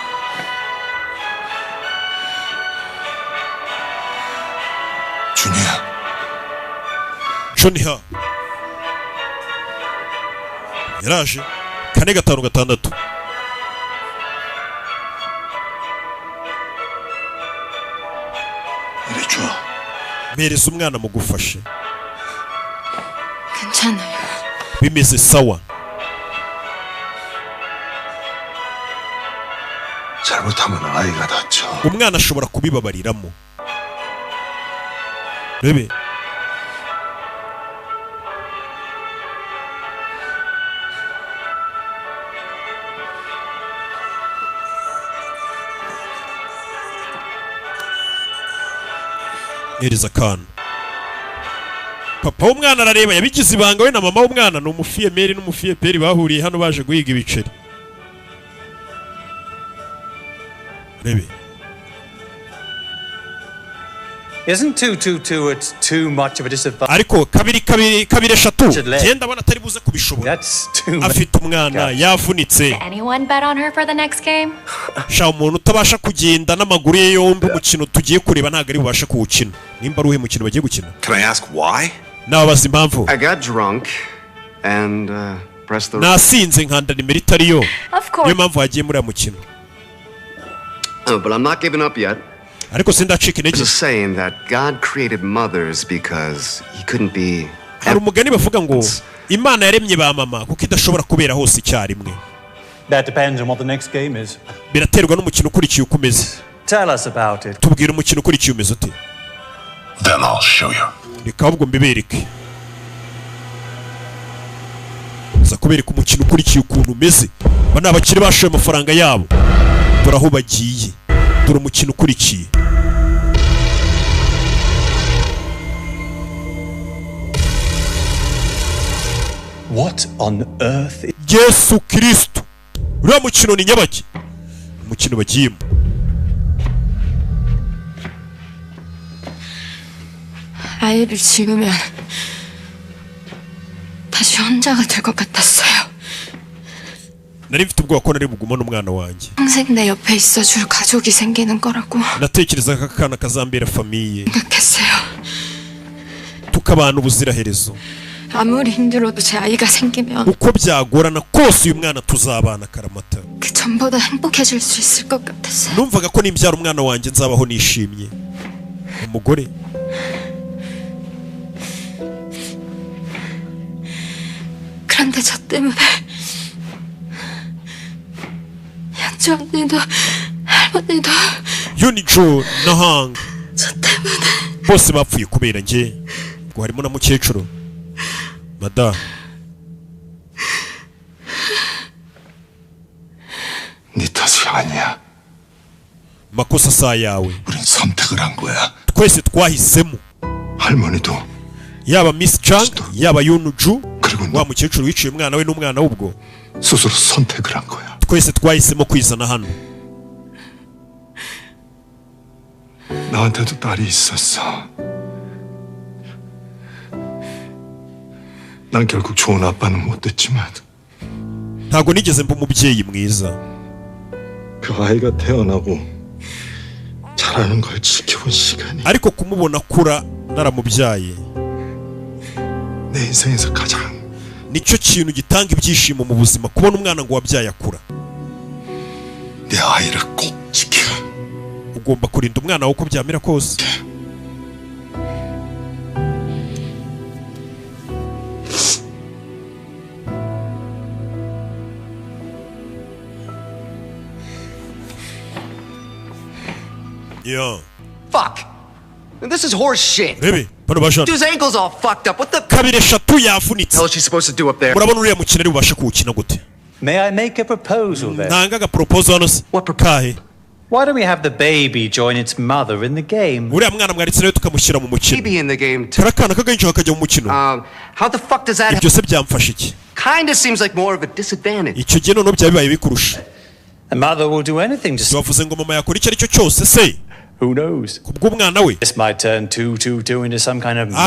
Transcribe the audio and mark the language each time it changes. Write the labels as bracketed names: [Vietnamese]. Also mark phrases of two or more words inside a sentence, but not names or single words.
[Kinyarwanda] Junior yaraje 4-5-6 mereza umwana mugufashe [Korean] 괜찮아요. [Kinyarwanda] bimeze sawa [Korean] 잘못하면 아이가 다쳐. [Kinyarwanda] umwana ashobora kubibabariramo rebe hereza akana papa w'umwana arareba yabigize ibanga we na mama w'umwana ni umufiyemeri n'umufiyeperi bahuriye hano baje guhiga ibiceri rebe [English] Isn't 222 it's too much of a disadvantage? [Kinyarwanda] ariko kabiri eshatu genda abona atari buze kubishobora afite umwana yavunitse [English] Anyone bet on her for the next game? [Kinyarwanda] sha umuntu utabasha kugenda n'amaguru ye yombi umukino tugiye kureba ntabwo ari bubashe kuwukina nimba ari uhe mukino bagiye gukina [English] Can I ask why? [Kinyarwanda] nababaza impamvu [English] I got drunk and pressed the. [Kinyarwanda] nasinze nkanda nimero itariyo [English] Of course. [Kinyarwanda] niyo mpamvu hagiye muri aya mukino [English] But I'm not giving up yet. [Kinyarwanda] ariko sindacika intege [English] There's a saying that God created mothers because he couldn't be. [Kinyarwanda] hari umugani bavuga ngo imana yaremye ba mama kuko idashobora kubera hose icyarimwe [English] That depends on what the next game is. [Kinyarwanda] biraterwa n'umukino ukurikiye uko umeze [English] Tell us about it. [Kinyarwanda] tubwire umukino ukurikiye umeze ute [English] Then I'll show you. [Kinyarwanda] reka ahubwo mbibereke ndaza kubereka umukino ukurikiye ukuntu umeze. Aba ni abakire bashoye amafaranga yabo, dore aho bagiye, dore umukino ukurikiye. [English] What on earth? [Kinyarwanda] Yesu Kristo, uriya mukino ni nyabaki? Umukino bagiyemo. [Korean] 아이를 지우면 다시 혼자가 될 것 같았어요. [Kinyarwanda] nari mfite ubwoba ko nari bugumane umwana wanjye. [Korean] 평생 내 옆에 있어줄 가족이 생기는 거라고 [Kinyarwanda] natekerezaga ko akana kazambera famiye, [Korean] 생각했어요. [Kinyarwanda] tukabana ubuziraherezo. [Korean] 아무리 힘들어도 제 아이가 생기면 [Kinyarwanda] uko byagorana kose uyu mwana tuzabana karamata. [Korean] 그 전보다 행복해질 수 있을 것 같았어요. [Kinyarwanda] numvaga ko nimbyara umwana wanjye nzabaho nishimye. umugore [Korean] 그런데 저 때문에 현주 언니도 할머니도 [Kinyarwanda] Yunijo na Hang [Korean] 저 때문에 [Kinyarwanda] bose bapfuye kubera njye. ubwo harimo na mukecuru. mada [Korean] 네 탓이 아니야. [Swahili] makosa saa yawe. [Korean] 우린 선택을 한 거야. [Kinyarwanda] twese twahisemo, [Korean] 할머니도 [Kinyarwanda] yaba Miss Jang yaba Yunju [Korean] 그리고 [Kinyarwanda] wa mukecuru wiciye umwana we n'umwana w'ubwo. [Korean] 스스로 선택을 한 거야. [Kinyarwanda] twese twahisemo kwizana hano. [Korean] 나한테도 딸이 있었어. 난 결국 좋은 아빠는 못 됐지만 [Kinyarwanda] ntago nigeze mba umubyeyi mwiza. [Korean] 그 아이가 태어나고 자라는 걸 지켜본 시간이 [Kinyarwanda] ariko kumubona kura naramubyaye [Korean] 내 인생에서 가장 [Kinyarwanda] nicyo kintu gitanga ibyishimo mu buzima, kubona umwana ngo wabyaye akura. [Korean] 내 아이를 꼭 지켜. [Kinyarwanda] ugomba kurinda umwana wawe uko byamera kose. [English] Yeah. Fuck. This is horse shit. [Kinyarwanda] Rebe, bano bashana. [English] Dude's ankle's all fucked up. What the [Kinyarwanda] kabiri eshatu yavunitse. [English] hell is she supposed to do up there? [Kinyarwanda] murabona uriya mukino ari bubashe kuwukina gute? [English] May I make a proposal then? [Kinyarwanda] ntangaga proposal hano se. kahe? [English] Why don't we have the baby join its mother in the game? [Kinyarwanda] uriya mwana mwaritse rero tukamushyira mu mukino. [English] Baby in the game too. [Kinyarwanda] karakana kagahinja kakajya mu mukino. [English] How the fuck does that [Kinyarwanda] ibyo se byamfasha iki? [English] Kinda seems like more of a disadvantage. [Kinyarwanda] icyo gihe noneho byaba bibaye bikurusha. [English] The mother will do anything to [Kinyarwanda] wavuze ngo mama yakora icyo ari cyo cyose se? [English] Who knows? [Kinyarwanda] kubw'umwana we. [English] This might turn 222 into some kind of